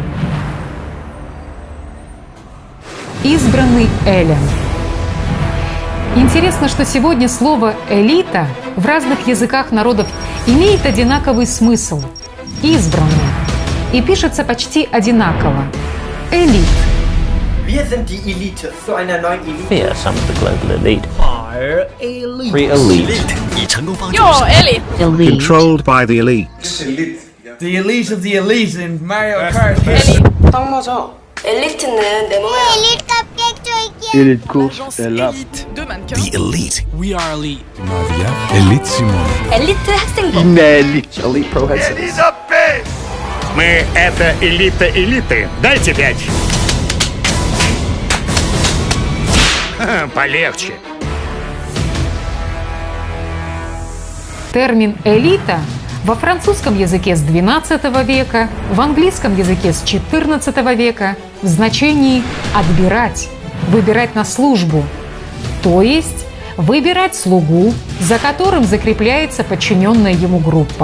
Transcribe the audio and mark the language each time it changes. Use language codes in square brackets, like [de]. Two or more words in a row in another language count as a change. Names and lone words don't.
[ru] Избранный Элен. Интересно, что сегодня слово «элита» в разных языках народов имеет одинаковый смысл – «избранный», и пишется почти одинаково – «элит». [de] Wir sind die Elite zu einer neuen Elite. [en] We are some of the global elite. Our elite. We elite. Elite. Controlled by the elites. The elite of the elite in Mario Kart. [ko] 딱 맞아. 엘리트는 내 몸에 [en] Elite course, The elite. We are elite. [ru] Элит Симон. [ko] 엘리트 학생부. [en] elite. Elite pro headsets. [ru] Мы — это элита элиты. Дайте 5. Полегче. Термин «элита» во французском языке с XII века, в английском языке с XIV века в значении «отбирать», «выбирать на службу», то есть выбирать слугу, за которым закрепляется подчиненная ему группа.